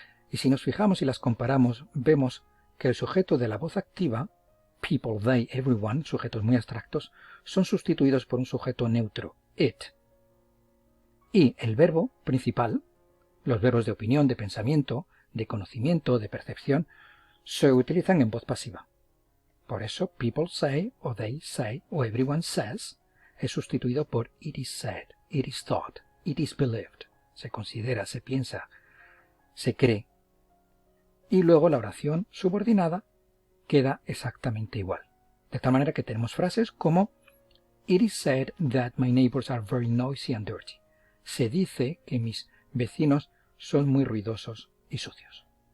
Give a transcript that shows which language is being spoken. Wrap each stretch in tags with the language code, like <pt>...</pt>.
<es>Y si nos fijamos y las comparamos, vemos que el sujeto de la voz activa, people, they, everyone, sujetos muy abstractos, son sustituidos por un sujeto neutro, it. Y el verbo principal, los verbos de opinión, de pensamiento, de conocimiento, de percepción, se utilizan en voz pasiva. Por eso,</es> <en>people say, o they say, o everyone says,</en> <es>es sustituido por</es> <en>it is said, it is thought, it is believed.</en> <es>Se considera, se piensa, se cree. Y luego la oración subordinada queda exactamente igual. De tal manera que tenemos frases como</es> <en>it is said that my neighbors are very noisy and dirty.</en> <es>Se dice que mis vecinos son muy ruidosos y sucios.</es>